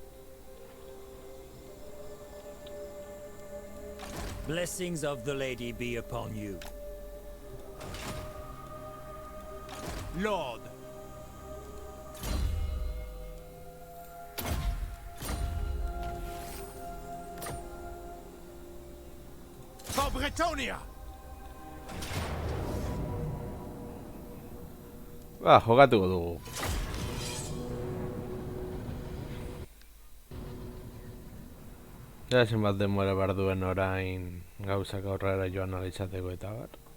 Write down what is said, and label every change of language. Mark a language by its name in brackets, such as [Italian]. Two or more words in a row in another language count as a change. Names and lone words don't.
[English] Blessings of the lady be upon you. Lord. For Bretonia! [Basque] Jokatuko dugu. Ja zenbat denbora behar duen orain gauzak aurrera joan alizateko eta bar.